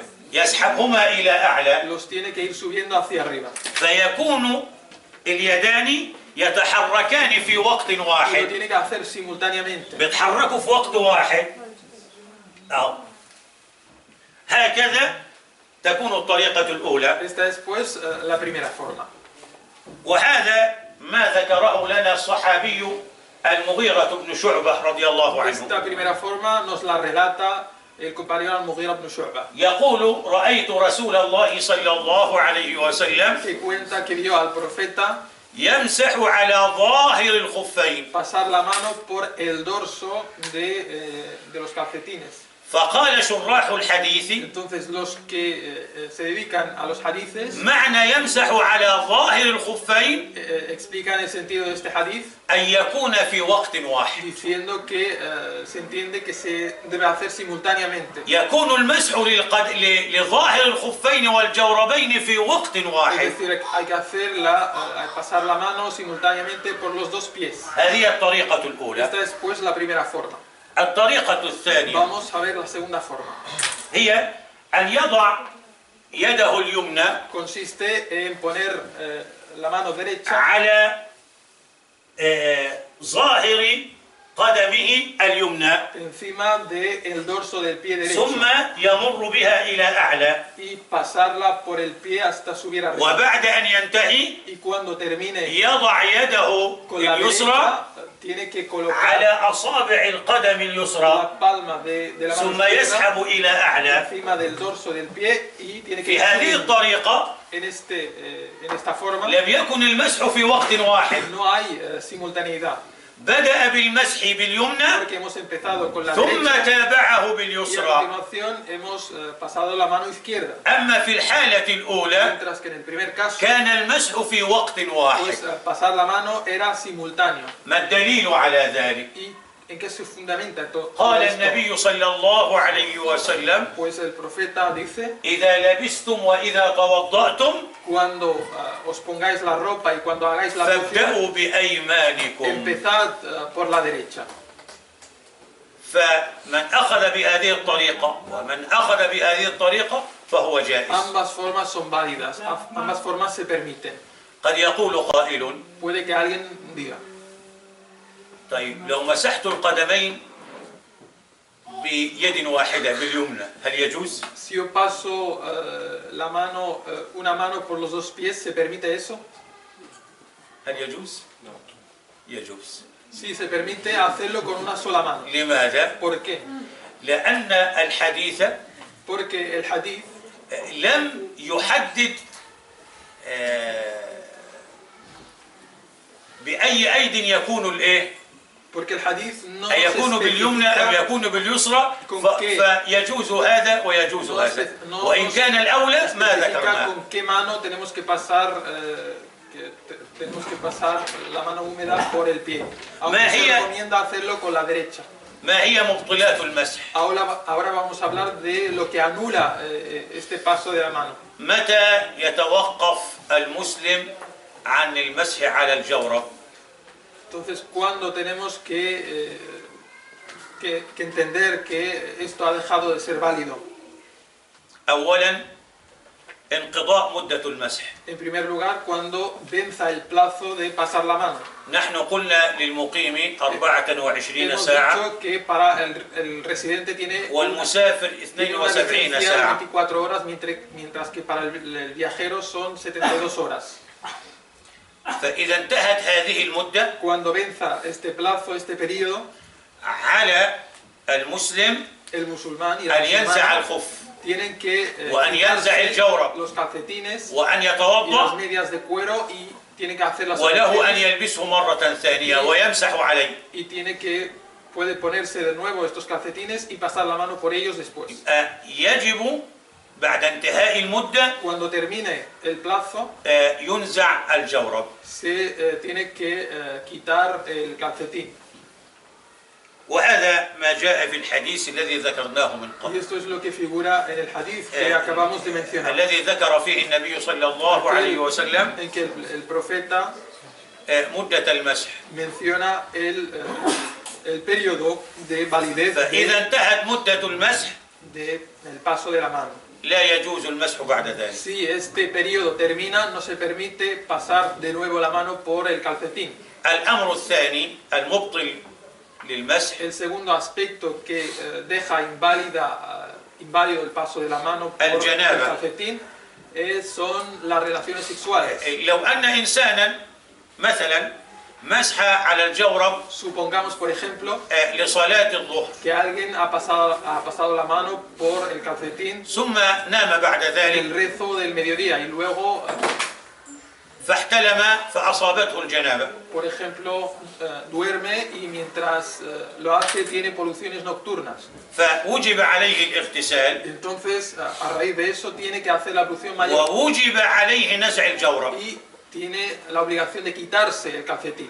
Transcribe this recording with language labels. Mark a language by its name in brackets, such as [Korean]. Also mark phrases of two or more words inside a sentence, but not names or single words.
[Arabic] يسحبهما إلى أعلى [Spanish] Los tiene que ir subiendo hacia arriba. [Arabic] فيكون اليدان يتحركان في وقت [Spanish] Y lo [Arabic] واحد. [Spanish] tiene que hacer simultáneamente. [Arabic] بيتحركوا في وقت واحد. هكذا تكون الطريقة الأولى. [Spanish] Esta es pues la primera forma. [Arabic] وهذا ما ذكره لنا الصحابي المغيرة بن شعبة رضي الله عنه. [Spanish] Esta primera forma nos la relata el compañero al-Mughira ibn Shu'ba, [Arabic] يقول رأيت رسول الله صلى الله عليه وسلم [Spanish] que cuenta que vio al profeta [Arabic] يمسح على ظاهر الخفين [Spanish] pasar la mano por el dorso de los calcetines. [Arabic] فقال شراح الحديث [Spanish] Entonces los que se dedican a los hadices [Arabic] معنى يمسح على ظاهر الخفين [Spanish] explican el sentido de este hadith [Arabic] أن يكون في وقت واحد. [Spanish] diciendo que se entiende que se debe hacer simultáneamente. [Arabic] يكون المسح لظاهر الخفين والجوربين في وقت [Spanish] Es [Arabic] واحد. [Spanish] decir, hay que pasar la mano simultáneamente por los dos pies. [Arabic] هذه الطريقة الأولى. [Spanish] Esta es pues la primera forma. [Arabic] الطريقة الثانية [Spanish] Vamos a ver la segunda forma. [Arabic] هي أن يضع يده اليمنى [Spanish] Consiste en poner la mano derecha [Arabic] على ظاهر قدمه اليمنى [Spanish] encima del dorso del pie [Arabic] ثم [Spanish] derecho [Arabic] يمر بها إلى أعلى، [Spanish] y pasarla por el pie hasta subir arriba. [Arabic] وبعد أن ينتهي [Spanish] Y cuando termine [Arabic] يضع يده [Spanish] con la [Arabic] اليسرى [Spanish] derecha, tiene que colocar [Arabic] على أصابع القدم اليسرى [Spanish] la palma de la mano [Arabic] ثم [Spanish] izquierda [Arabic] يسحب إلى أعلى. [Spanish] encima del dorso del pie y tiene que [Arabic] في هذه [Spanish] subir. [Arabic] الطريقة [Spanish] En esta forma [Arabic] لم يكن المسح في وقت واحد، [Spanish] no hay simultaneidad, [Arabic] بدأ بالمسح باليمنى [Spanish] porque hemos empezado con la [Arabic] ثم [Spanish] derecha [Arabic] تابعه [Spanish] y a [Arabic] باليسرى. [Spanish] continuación hemos pasado la mano izquierda, [Arabic] أما في الحالة الأولى [Spanish] mientras que en el primer caso [Arabic] كان المسح في وقت واحد. [Spanish] pues pasar la mano era simultáneo. [Arabic] ما الدليل على ذلك؟ [Spanish] ¿Y en qué se fundamenta todo [Arabic] قال [Spanish] esto? [Arabic] النبي صلى الله عليه وسلم [Spanish] Pues el profeta dice: [Arabic] إذا لبستم وإذا توضأتم [Spanish] cuando os pongáis la ropa y cuando hagáis la ablución, [Arabic] فابدأوا بأيمانكم. [Spanish] empezad por la derecha. [Arabic] فمن أخذ بهذه الطريقة ومن أخذ بهذه الطريقة فهو جائز. [Spanish] Ambas formas son válidas, ambas formas se permiten. [Arabic] قد يقول قائل [Spanish] Puede que alguien diga: [Arabic] طيب لو مسحت القدمين بيد واحدة باليمنى هل يجوز؟ [Spanish] si yo paso la mano, una mano por los dos pies, ¿se permite eso? [Arabic] هل يجوز؟ يجوز. [Spanish] Sí, se permite hacerlo con una sola mano. [Arabic] لماذا؟ [Spanish] ¿Por qué? [Arabic] لأن الحديث [Spanish] Porque el hadith [Arabic] لم يحدد بأي أيد يكون الإيه؟ [Spanish] Porque el hadith no [Arabic] أن [Spanish] nos [Arabic] يكون باليمنى أو [Spanish] especifica [Arabic] يكون باليسرى فيجوز هذا ويجوز هذا، وإن كان الأولى ما ذكرناه. [Spanish] con qué mano tenemos que pasar la mano húmeda por el pie. Aunque se recomienda hacerlo con la derecha. [Arabic] ما هي مبطلات المسح؟ [Spanish] Ahora vamos a hablar de lo que anula este paso de la mano. [Arabic] متى يتوقف المسلم عن المسح على الجورب؟ [Spanish] Entonces, ¿cuándo tenemos que entender que esto ha dejado de ser válido? [Arabic] أولا انقضاء مدة المسح. [Spanish] En primer lugar, cuando venza el plazo de pasar la mano. [Arabic] نحن قلنا للمقيم 24 [Spanish] Hemos [Arabic] ساعة [Spanish] dicho que para el residente tiene [Arabic] والمسافر [Spanish] una [Arabic] 72 [Spanish] licencia de [Arabic] ساعة. [Spanish] 24 horas, mientras que para el viajero son 72 horas. [Arabic] فإذا انتهت هذه المدة [Spanish] Cuando venza este plazo, este periodo, [Arabic] على المسلم [Spanish] el musulmán y la [Arabic] أن ينزع [Spanish] musulmana [Arabic] الخف [Spanish] tienen que [Arabic] وأن ينزع [Spanish] quitarse [Arabic] الجورب [Spanish] los calcetines [Arabic] وأن [Spanish] y las [Arabic] يتوضأ [Spanish] medias de cuero y tiene que hacer las [Arabic] وله أن [Spanish] oraciones [Arabic] يلبسه مرة ثانية ويمسح عليه. [Spanish] y puede ponerse de nuevo estos calcetines y pasar la mano por ellos después. [Arabic] يجب بعد انتهاء المدة [Spanish] Cuando termine el plazo, [Arabic] ينزع الجورب. [Spanish] se tiene que quitar el calcetín. [Arabic] وهذا ما جاء في الحديث الذي ذكرناه من [Spanish] Y [Arabic] قبل، [Spanish] esto es lo que figura en el hadith que acabamos de mencionar, [Arabic] الذي ذكر فيه النبي صلى الله عليه وسلم [Spanish] en que el profeta [Arabic] مدة المسح. [Spanish] menciona el periodo de validez [Arabic] فإذا انتهت مدة المسح [Spanish] del paso de la mano. [Arabic] لا يجوز المسح بعد ذلك. [Spanish] Si este periodo termina, no se permite pasar de nuevo la mano por el calcetín. [Arabic] الأمر الثاني المبطل للمسح [Spanish] El segundo aspecto que deja inválido el paso de la mano por el calcetín son las relaciones sexuales. [Arabic] لو أن إنسانا مثلا مسح على الجورب [Spanish] Supongamos, por ejemplo, [Arabic] لصلاة الظهر [Spanish] que alguien ha pasado la mano por el calcetín [Arabic] ثم نام بعد [Spanish] en el [Arabic] ذلك، [Spanish] rezo del mediodía y luego [Arabic] فاحتلم فأصابته الجنابة. [Spanish] Por ejemplo, duerme y mientras lo hace tiene poluciones nocturnas. [Arabic] فوجب عليه الاغتسال [Spanish] Entonces, a raíz de eso tiene que hacer la ablución mayor [Arabic] ووجب عليه نزع الجورب [Spanish] y tiene la obligación de quitarse el calcetín.